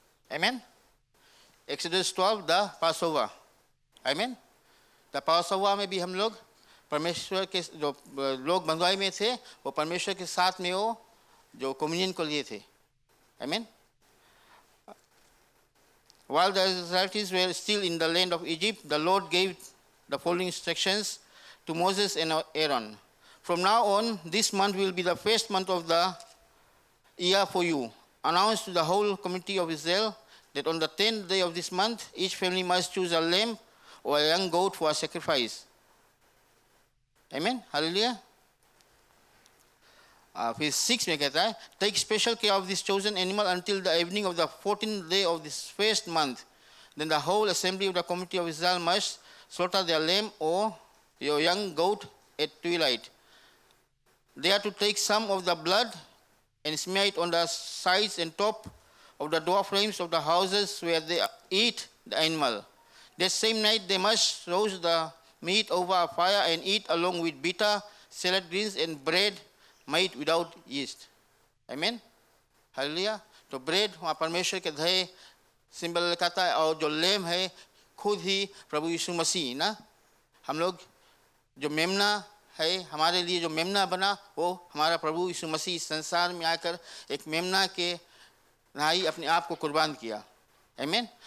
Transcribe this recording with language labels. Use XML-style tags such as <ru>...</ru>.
<en>Amen. Exodus 12, the Passover. Amen.</en> <hi>The Passover में भी हम लोग परमेश्वर के जो लोग बंधुआई में थे वो परमेश्वर के साथ में वो जो कम्युनियन को लिए थे। Amen.</hi> <en>While the Israelites were still in the land of Egypt, the Lord gave the following instructions to Moses and Aaron. From now on, this month will be the first month of the year for you. Announce to the whole community of Israel that on the 10th day of this month, each family must choose a lamb or a young goat for a sacrifice. Amen. Hallelujah.</en> <hi>फिर 6 में कहता है,</hi> <en>take special care of this chosen animal until the evening of the 14th day of this first month. Then the whole assembly of the community of Israel must slaughter their lamb or your young goat at twilight. They are to take some of the blood and smear it on the sides and top of the door frames of the houses where they eat the animal. That same night they must roast the meat over a fire and eat along with bitter salad greens and bread made without yeast. Amen. Hallelujah.</en> <hi>तो bread वहाँ परमेश्वर के दहे symbol लिखाता है और जो लेम है खुद ही प्रभु यीशु मसीह ना। हम लोग जो मेमना है हमारे लिए जो मेमना बना वो हमारा प्रभु यीशु मसीह इस संसार में आकर एक मेमना के नाई अपने आप को कुर्बान किया। आमीन।</hi>